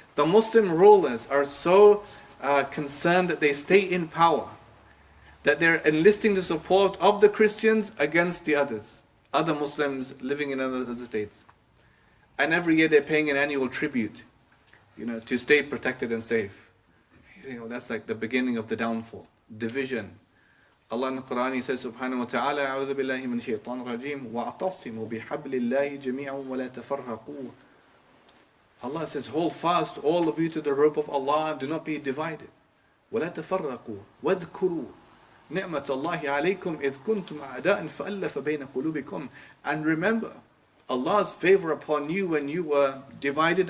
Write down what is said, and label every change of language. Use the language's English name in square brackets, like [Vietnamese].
[English] The Muslim rulers are so concerned that they stay in power, that they're enlisting the support of the Christians against the others, other Muslims living in other states. And every year they're paying an annual tribute, to stay protected and safe. That's like the beginning of the downfall, division. Allah in the Quran, He says, Subhanahu wa ta'ala, [Arabic] أعوذ بالله من الشيطان الرجيم وَاعْتَصِمُوا بِحَبْلِ اللَّهِ جَمِيعًا وَلَا تَفَرَّقُوا. [English] Allah says, hold fast all of you to the rope of Allah and do not be divided. [Arabic] وَلَا تَفَرَّقُوا وَاذْكُرُوا نِعْمَةَ اللَّهِ عَلَيْكُمْ إِذْ كُنْتُمْ أَعْدَاءً فَأَلَّفَ بَيْنَ قُلُوبِكُمْ. [English] And remember Allah's favor upon you when you were divided.